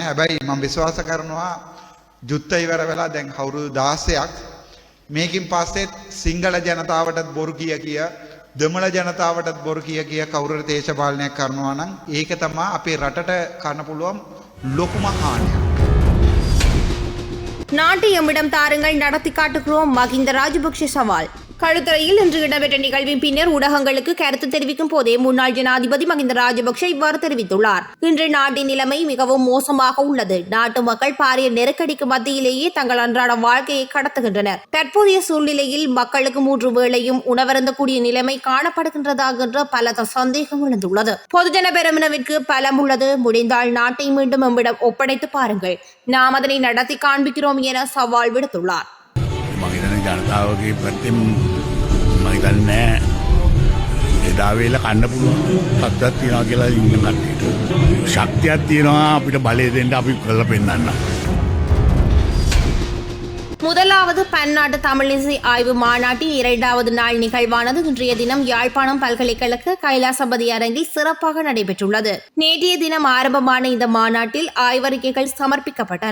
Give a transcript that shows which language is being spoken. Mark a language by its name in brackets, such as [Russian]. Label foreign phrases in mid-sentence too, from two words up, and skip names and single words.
[Sinhala] හැබැයි මම විශ්වාස කරනවා යුද්ධ ඉවර වෙලා දැන් අවුරුදු 16ක් මේකින් පස්සේ සිංහල ජනතාවටත් බොරු කිය දෙමළ ජනතාවටත් බොරු කිය කවුරු දේශපාලනයක් කරනවා නම් ඒක තමයි අපේ රටට කරන්න පුළුවන් ලොකුම හානිය. [Tamil] நாட்டை எம்மிடம் தாருங்கள் நடத்தி காட்டுகிறோம் மஹிந்த ராஜபக்ஷ சவால். கழுத்துறையில் இன்று இடம்பெற்ற நிகழ்வின் பின்னர் ஊடகங்களுக்கு கருத்து தெரிவிக்கும் போதே முன்னாள் ஜனாதிபதி மஹிந்த ராஜபக்ஷ இவ்வாறு தெரிவித்துள்ளார். இன்று நாட்டின் நிலைமை மிகவும் மோசமாக உள்ளது. நாட்டு மக்கள் பாரிய நெருக்கடிக்கு மத்தியிலேயே தங்கள் அன்றாட வாழ்க்கையை கடத்துகின்றனர். தற்போதைய சூழ்நிலையில் மக்களுக்கு 3 வேளையும் உணவருந்தக்கூடிய நிலைமை காணப்படுகின்றதாகின்ற பல சந்தேகம் எழுந்துள்ளது. பொதுஜன பெரமுனவிற்கு பலம் உள்ளது. முடிந்தால் நாட்டை மீண்டும் எம்மிடம் ஒப்படைத்து பாருங்கள். நாம் அதனை நடத்தி காண்பிக்கிறோம் என சவால் விடுத்துள்ளார். [Sinhala] ජනතාවගේ පැත්තෙන් මම හිතන්නේ එදා වේල කන්න පුළුවන් තත්ත්වයක් තියෙනවා කියලා ඉන්න කට්ටියට. ශක්තියක් තියෙනවා අපිට බලය දෙන්න අපි කරලා පෙන්නන්න. [Tamil] முதலாவது பன்னாட்டு தமிழிசை ஆய்வு மாநாட்டின் 2வது நாள் நிகழ்வானது இன்றைய தினம் யாழ்ப்பாணம் பல்கலைக்கழக கைலாசபதி அரங்கில் சிறப்பாக நடைபெற்றுள்ளது. நேற்றைய தினம் ஆரம்பமான இந்த மாநாட்டில் ஆய்வறிக்கைகள் சமர்ப்பிக்கப்பட்டன.